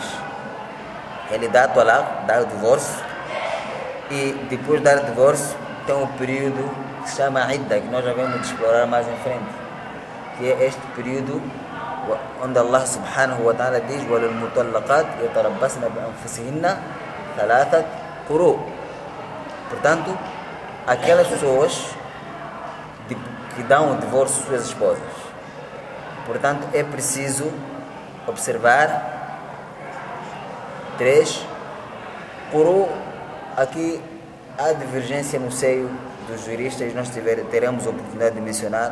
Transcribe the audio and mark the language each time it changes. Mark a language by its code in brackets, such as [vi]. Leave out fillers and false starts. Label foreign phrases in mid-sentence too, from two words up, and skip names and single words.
[pt] Ele dá talaq, dá o divórcio, e depois de dar o divórcio tem um período que se chama idda, que nós já vamos explorar mais em frente, que é este período onde Allah [ar] سبحانه وتعالى [pt] diz: [ar] وَلِلْمُطَلَّقَاتِ يَتَرَبَّصْنَ بِأَنفُسِهِنَّ ثَلَاثَةَ قُرُوء. [pt] Portanto, aquelas pessoas que dão o divórcio às suas esposas, portanto, é preciso observar 3 quru. Aqui há divergência no seio dos juristas, nós teremos a oportunidade de mencionar.